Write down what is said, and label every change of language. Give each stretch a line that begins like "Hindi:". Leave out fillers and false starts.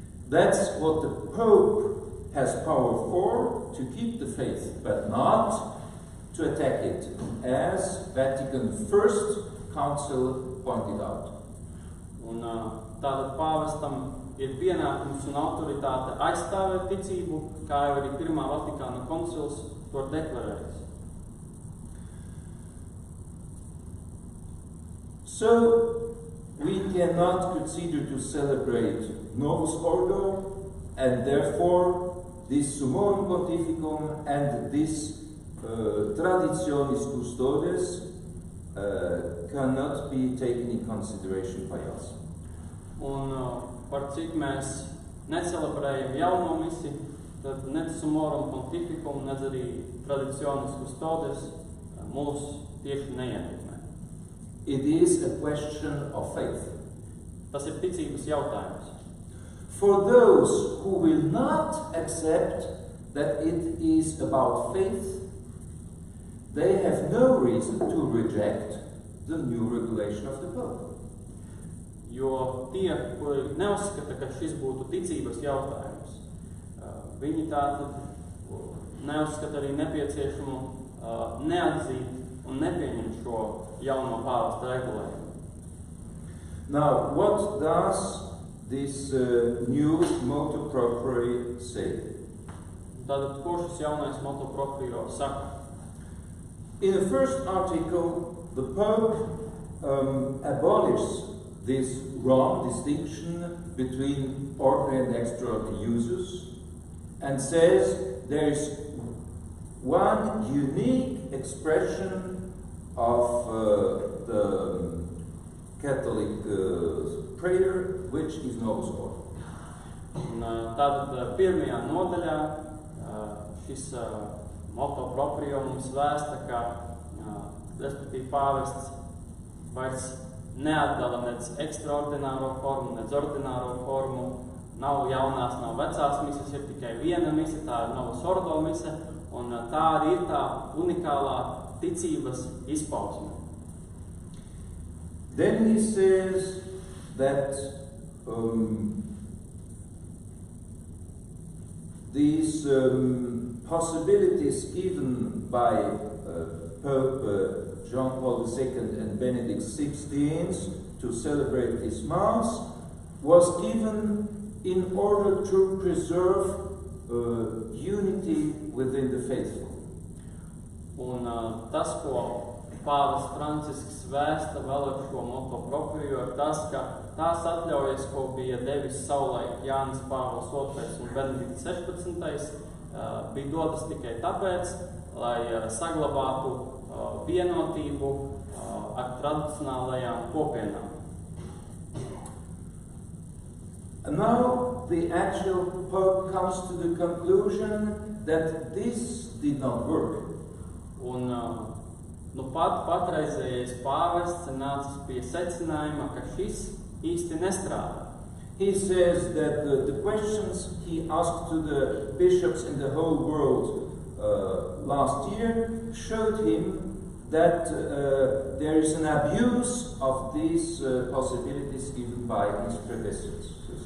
English: That's what the Pope has power for, to keep the faith, but not to attack it, as Vatican I Council pointed out.
Latvian: Un tātad pāvestam ir pienākums un autoritāte aizstāvēt ticību, kā jau arī Pirmā Vatikāna koncils to deklarējas.
English: So, we cannot consider to celebrate Novus Ordo, and therefore this Summorum Pontificum and this Traditionis Custodes cannot be taken in consideration by us.
Latvian: Un par cik mēs necelebrējam jauno misi, tad nec Summorum Pontificum, nec arī Traditionis Custodes mūs tieši neietekmē.
English: It is a question of faith.
Latvian: Tas ir ticības jautājums.
English: For those who will not accept that it is about faith, they have no reason to reject the new regulation of the Pope.
Latvian: Jo tie, kuri neuzskata, ka šis būtu ticības jautājums, viņi tātad neuzskata arī nepieciešamu neatzīt un nepieņemt šo jauno pāvesta regulējumu.
English: Now, what does this new motu proprio say?
Latvian: Tātad, ko šis jaunais motu proprio saka?
English: In the first article, the Pope abolishes this wrong distinction between ordinary and extraordinary uses and says there is one unique expression of the Catholic prayer, which is Novus Ordo.
Latvian: Tātad pirmajā nodaļā šis motu proprio mums vēsta, ka respektīvi pāvests vairs neatdala nec ekstraordināro formu, nec ordināro formu. Nav jaunās, nav vecās mises, ir tikai viena mise, tā ir Novus Ordo mise, un tā arī ir tā unikālā ticības izpausme.
English: Then he says that these possibilities given by Pope John Paul II and Benedict XVI to celebrate this Mass was given in order to preserve unity within the faithful.
Latvian: Un tas, ko pāvests Francisks vēsta vēl ar šo motu proprio, ir tas, ka tās atļaujas, ko bija devis savulaik Jānis Pāvils II un Benedikts XVI, bija dotas tikai tāpēc, lai saglabātu vienotību ar tradicionālajām kopienām.
English: And now the actual Pope comes to the conclusion that this did not work.
Latvian: Un patreizējais pāvests nācis pie secinājuma, ka šis īsti nestrādā.
English: He says that the questions he asked to the bishops in the whole world last year showed him that there is an abuse of these possibilities given by his predecessors.